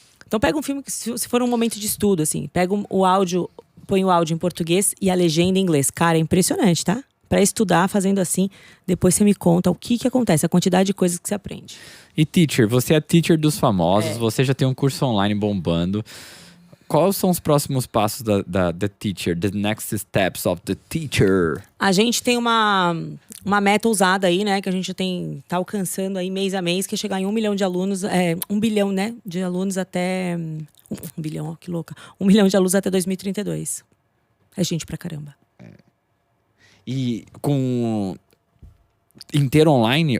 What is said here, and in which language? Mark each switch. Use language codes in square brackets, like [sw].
[pt] Então pega um filme, que se for um momento de estudo, assim, pega o áudio, põe o áudio em português e a legenda em inglês. Cara, é impressionante, tá? Pra estudar, fazendo assim, depois você me conta o que acontece, a quantidade de coisas que você aprende. E teacher, você é teacher dos famosos, você já tem um curso online bombando. Quais são os próximos passos da teacher? [en] The next steps of the teacher? [pt] A gente tem uma meta ousada aí, né? Que a gente tá alcançando aí mês a mês, que é chegar em 1 milhão de alunos, 1 bilhão, né? De alunos até... 1 bilhão, ó, que louca. 1 milhão de alunos até 2032. É gente pra caramba. E com... inteiro online?